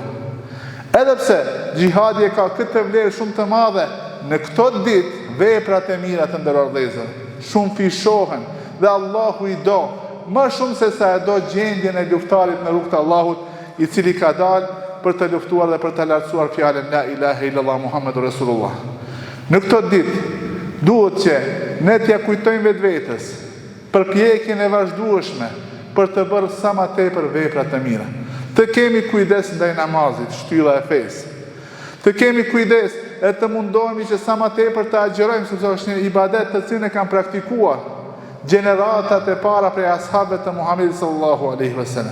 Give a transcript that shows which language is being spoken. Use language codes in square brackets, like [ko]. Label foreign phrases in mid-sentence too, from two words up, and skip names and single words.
[sq] Edhe pse xhihadi ka këtë vlerë shumë të madhe, në këto ditë veprat e mira të nderuar vëllezër shumë fishohen dhe Allahu i do më shumë se sa e do gjendjen e luftarit në rrugt të Allahut, i cili ka dalë për të luftuar dhe për të lartësuar fjalën [ar] لا إله إلا الله محمد رسول الله. [sq] Në këto ditë duhet që ne t'ja kujtojmë vetvetes përpjekjen e vazhdueshme për të bërë sa më tepër vepra të mira. Të kemi kujdes ndaj namazit, shtylla e fesë. Të kemi kujdes e të mundohemi që sa më tepër të agjerojmë, sepse është një ibadet të cilën e kanë praktikuar gjeneratat e para prej ashabëve të Muhamedit [ar] صلى الله عليه وسلم.